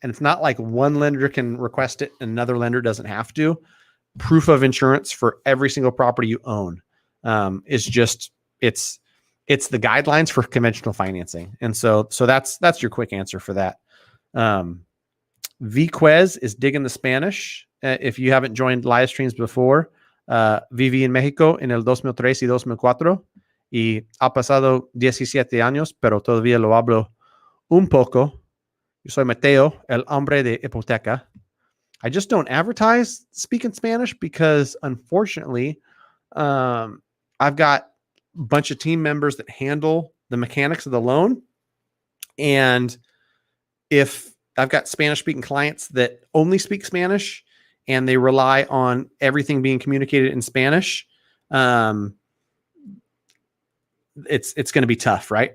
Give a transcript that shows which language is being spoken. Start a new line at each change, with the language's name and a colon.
English: And it's not like one lender can request it and another lender doesn't have to. Proof of insurance for every single property you own is just, it's the guidelines for conventional financing. And so that's your quick answer for that. Viquez is digging the Spanish. If you haven't joined live streams before,
Spanish: viví en México en el 2003 y 2004 y ha pasado 17 años, pero todavía lo hablo un poco. Yo soy Mateo, el hombre de hipoteca.
English: I just don't advertise speaking Spanish because, unfortunately, I've got a bunch of team members that handle the mechanics of the loan. And if I've got Spanish speaking clients that only speak Spanish and they rely on everything being communicated in Spanish, it's going to be tough, right?